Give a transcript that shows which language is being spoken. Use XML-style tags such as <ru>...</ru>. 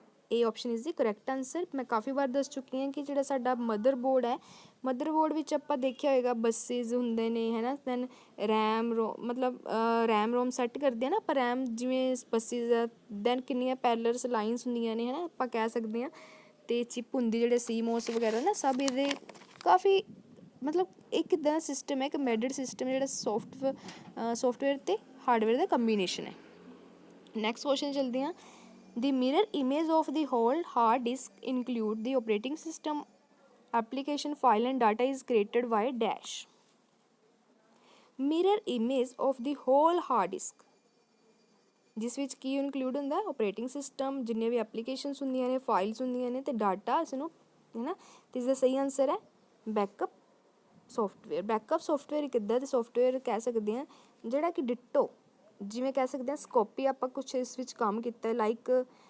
<en>ਇਹ option is the correct answer.</en> <pa>ਮੈਂ ਕਾਫੀ ਵਾਰ ਦੱਸ ਚੁੱਕੀ ਹਾਂ ਕਿ ਜਿਹੜਾ ਸਾਡਾ ਮਦਰਬੋਰਡ ਹੈ, ਮਦਰਬੋਰਡ ਵਿੱਚ ਆਪਾਂ ਦੇਖਿਆ ਹੋਏਗਾ ਬੱਸਿਸ ਹੁੰਦੇ ਨੇ, ਹੈ ਨਾ, ਦੈਨ ਰੈਮ ਰੋਮ ਸੈੱਟ ਕਰਦੇ ਹਾਂ ਨਾ ਆਪਾਂ, ਰੈਮ ਜਿਵੇਂ ਬੱਸਿਸ ਆ, ਦੈਨ ਕਿੰਨੀਆਂ ਪੈਰਲਰਸ ਲਾਈਨਸ ਹੁੰਦੀਆਂ ਨੇ, ਹੈ ਨਾ, ਆਪਾਂ ਕਹਿ ਸਕਦੇ ਹਾਂ, ਅਤੇ ਚਿਪ ਹੁੰਦੀ ਜਿਹੜੇ CMOS ਵਗੈਰਾ ਨਾ, ਸਭ ਇਹਦੇ ਕਾਫੀ ਮਤਲਬ ਇੱਕ ਇੱਦਾਂ ਦਾ ਸਿਸਟਮ ਹੈ, ਇੱਕ ਐਮਬੈਡਡ ਸਿਸਟਮ ਜਿਹੜਾ ਸੋਫਟਵੇਅਰ ਅਤੇ ਹਾਰਡਵੇਅਰ ਦਾ ਕੰਬੀਨੇਸ਼ਨ ਹੈ। ਨੈਕਸਟ ਕੁਐਸਚਨ ਚਲਦੇ ਹਾਂ,</pa> <en>the mirror image of the whole hard disk include the operating system, application file and data is created by dash। mirror image of the whole hard disk</en> <pa>ਜਿਸ ਵਿੱਚ ਕੀ include ਹੁੰਦਾ, operating system, ਜਿੰਨੇ ਵੀ applications ਹੁੰਦੀਆਂ ਨੇ, files ਹੁੰਦੀਆਂ ਨੇ, ਅਤੇ data ਇਸਨੂੰ, ਹੈ ਨਾ। ਅਤੇ ਇਸਦਾ ਸਹੀ ਆਨਸਰ ਹੈ ਬੈਕਅਪ ਸੋਫਟਵੇਅਰ। ਬੈਕਅਪ ਸੋਫਟਵੇਅਰ ਇੱਕ ਇੱਦਾਂ ਦੇ ਸੋਫਟਵੇਅਰ ਕਹਿ ਸਕਦੇ ਹਾਂ ਜਿਹੜਾ ਕਿ ਡਿਟੋ, ਜਿਵੇਂ ਕਹਿ ਸਕਦੇ ਹਾਂ ਸਕੋਪੀ ਆਪਾਂ ਕੁਛ ਇਸ ਵਿੱਚ ਕੰਮ ਕੀਤਾ, ਲਾਈਕ</pa>